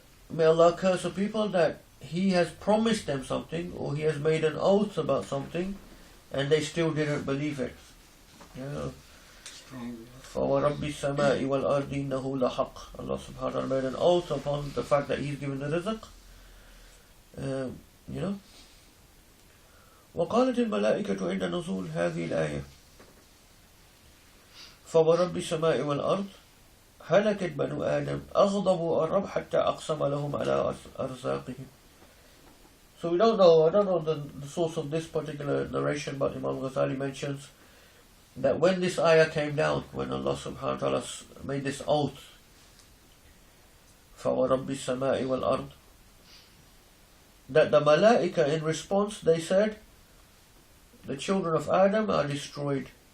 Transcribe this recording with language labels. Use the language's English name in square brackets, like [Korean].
[English] May Allah curse a people that He has promised them something, or He has made an oath about something, and they still didn't believe it. [Arabic] فَوَرَبِّ السَّمَاءِ وَالْأَرْضِ إِنَّهُ لَحَقٌّ. [English] Allah subhanahu wa ta'ala made an oath upon the fact that He's given the rizq. [Arabic] وقالت الملائكة عند نزول هذه الآية فورب السماء والأرض هلكت بنو آدم أغضبوا الرب حتى أقسم لهم على أرزاقهم. [English] So I don't know the source of this particular narration, but Imam al-Ghazali mentions that when this ayah came down, when Allah subhanahu wa ta'ala made this oath, [Arabic] فَوَرَبِّ السَّمَاءِ وَالْأَرْضِ, [English] that the malaika in response, they said, the children of Adam are destroyed.